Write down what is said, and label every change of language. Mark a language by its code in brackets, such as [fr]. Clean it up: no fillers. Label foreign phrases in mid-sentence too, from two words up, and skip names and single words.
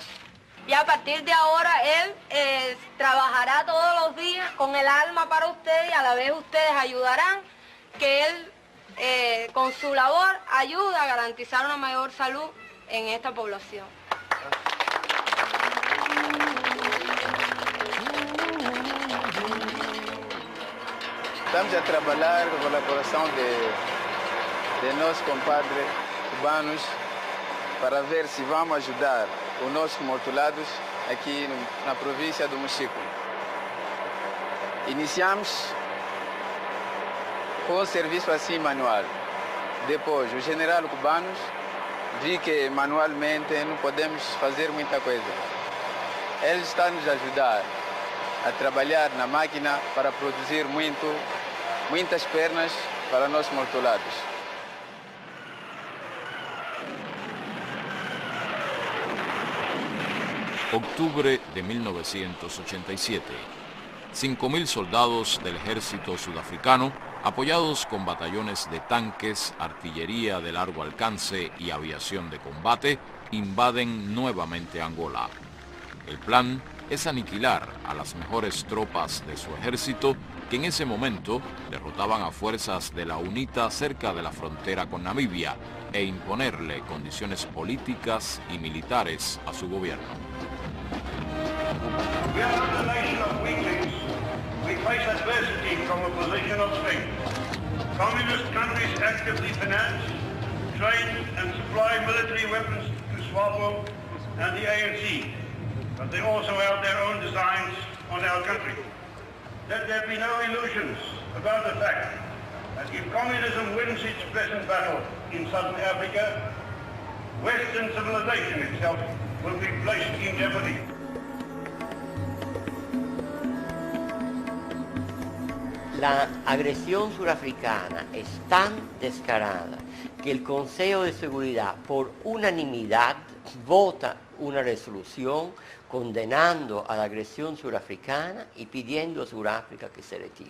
[es] Y a partir de ahora él trabajará todos los días con el alma para ustedes y a la vez ustedes ayudarán, que él con su labor ayuda a garantizar una mayor salud en esta población. [pt] Estamos a trabalhar com a colaboração de nossos compadres cubanos para ver se vamos ajudar os nossos mortulados aqui na província do Mochico. Iniciamos com o serviço assim manual. Depois, os generais cubanos viram que manualmente não podemos fazer muita coisa. Eles estão nos ajudar a trabalhar na máquina para produzir muitas pernas para nossos mortulados. [es] Octubre de 1987. 5.000 soldados del ejército sudafricano, apoyados con batallones de tanques, artillería de largo alcance y aviación de combate, invaden nuevamente Angola. El plan es aniquilar a las mejores tropas de su ejército, que en ese momento derrotaban a fuerzas de la UNITA cerca de la frontera con Namibia, e imponerle condiciones políticas y militares a su gobierno. [en] We are not a nation of weaklings. We face adversity from a position of strength. Communist countries actively finance, train and supply military weapons to SWAPO and the ANC, but they also have their own designs on our country. Let there be no illusions about the fact that if communism wins its present battle in Southern Africa, Western civilization itself will be placed in jeopardy. [es] La agresión surafricana es tan descarada que el Consejo de Seguridad por unanimidad vota una resolución condenando a la agresión surafricana y pidiendo a Sudáfrica que se retire.